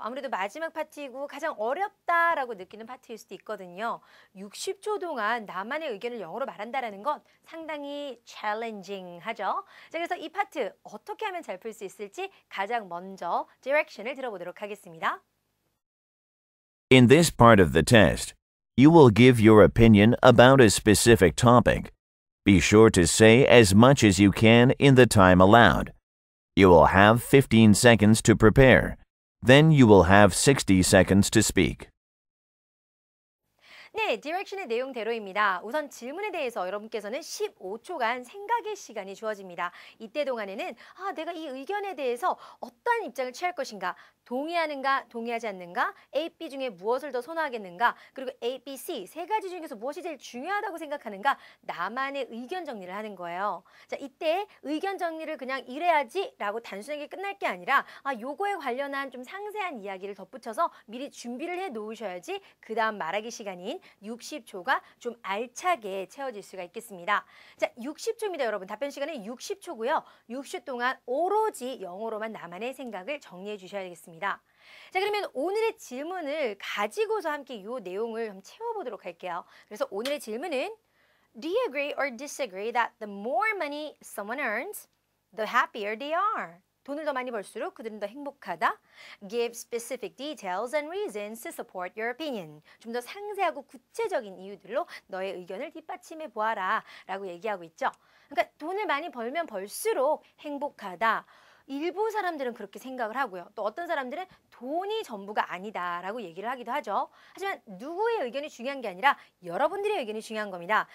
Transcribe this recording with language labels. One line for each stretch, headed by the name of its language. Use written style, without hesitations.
Korean: 아무래도 마지막 파트이고 가장 어렵다라고 느끼는 파트일 수도 있거든요. 60초 동안 나만의 의견을 영어로 말한다라는 건 상당히 challenging하죠. 자, 그래서 이 파트 어떻게 하면 잘 풀 수 있을지 가장 먼저 디렉션을 들어보도록 하겠습니다.
English: In this part of the test, you will give your opinion about a specific topic. Be sure to say as much as you can in the time allowed. You will have 15 seconds to prepare. Then you will have 60 seconds to speak.
Korean: 네, 디렉션의 내용대로입니다. 우선 질문에 대해서 여러분께서는 15초간 생각의 시간이 주어집니다. 이때 동안에는 내가 이 의견에 대해서 어떠한 입장을 취할 것인가, 동의하는가, 동의하지 않는가, A, B 중에 무엇을 더 선호하겠는가, 그리고 A, B, C 세 가지 중에서 무엇이 제일 중요하다고 생각하는가, 나만의 의견 정리를 하는 거예요. 자, 이때 의견 정리를 그냥 이래야지 라고 단순하게 끝날 게 아니라 요거에 관련한 좀 상세한 이야기를 덧붙여서 미리 준비를 해 놓으셔야지 그 다음 말하기 시간인 60초가 좀 알차게 채워질 수가 있겠습니다. 자, 60초입니다, 여러분. 답변 시간은 60초고요. 60초 동안 오로지 영어로만 나만의 생각을 정리해 주셔야겠습니다. 자, 그러면 오늘의 질문을 가지고서 함께 이 내용을 한번 채워보도록 할게요. 그래서 오늘의 질문은
English: Do you agree or disagree that the more money someone earns, the happier they are?
Korean: 돈을 더 많이 벌수록 그들은 더 행복하다.
English: Give specific details and reasons to support your opinion.
Korean: 좀 더 상세하고 구체적인 이유들로 너의 의견을 뒷받침해 보아라 라고 얘기하고 있죠. 그러니까 돈을 많이 벌면 벌수록 행복하다. 일부 사람들은 그렇게 생각을 하고요. 또 어떤 사람들은 돈이 전부가 아니다라고 얘기를 하기도 하죠. 하지만 누구의 의견이 중요한 게 아니라 여러분들의 의견이 중요한 겁니다.